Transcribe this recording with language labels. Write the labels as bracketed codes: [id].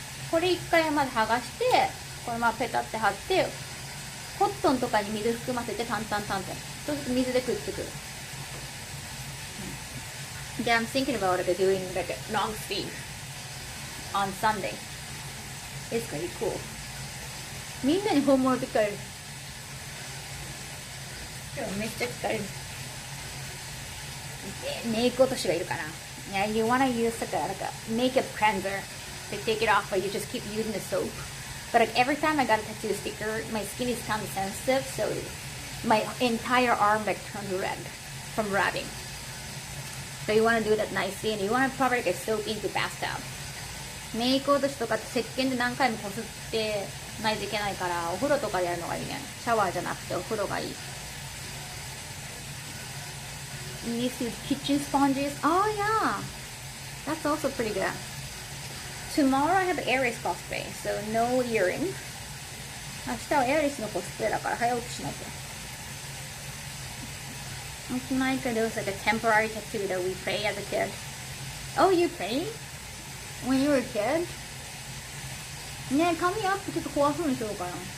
[ja] これ一回まず剥がして、これまあペタって貼って、コットンとかに水含ませてタンタンタンって。そうすると水でくっつく。 [en] Then I'm thinking about like doing like a long sleeve on Sunday. It's gonna be cool. [ja] みんなに本物って聞かれる。今日めっちゃ聞かれる。メイク落としがいるかな。 [en] Yeah, you wanna use like a makeup cleanser to take it off, but you just keep using the soap. But like every time I got a tattoo sticker, my skin is kind of sensitive, so my entire arm like turns red from rubbing. So you wanna do that nicely, and you wanna probably get soap into bathtub. [ja] メイク落としとかって石鹸で何回もこすってないといけないから、お風呂とかでやるのがいいね。シャワーじゃなくてお風呂がいい。 [en] These kitchen sponges. Oh yeah, that's also pretty good. Tomorrow I have Aries cosplay, so no earrings. [ja] 明日は Aries のコスプレだから早起きしなきゃ。 [en] Tonight there was like a temporary tattoo that we played as a kid. Oh, you played? When you were a kid? [ja] ねえ、髪アップちょっと怖そうにしようかな。